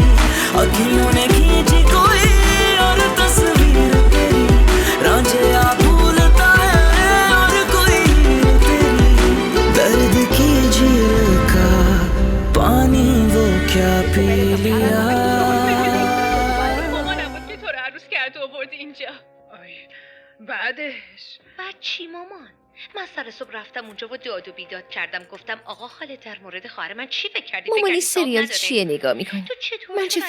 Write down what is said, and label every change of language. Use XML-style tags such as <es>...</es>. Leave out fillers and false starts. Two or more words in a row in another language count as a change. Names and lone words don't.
<hi>अखियों ने खींची कोई और तस्वीर तेरी, रांझिया भूलता है और कोई हीर तेरी। दर्द की झील का पानी वो क्या पी लिया।</hi> <fa>مامانم که تو رو عروس کرد و آورد اینجا. بعدش بعد چی مامان؟ من سر صبح رفتم اونجا و داد و بیداد کردم، گفتم آقا خالد در مورد خواهر من چی فکر کردی؟ مامان این فکر کردی سریال جواب نداره؟ چیه نگاه میکنی؟ تو چطور من چه</fa>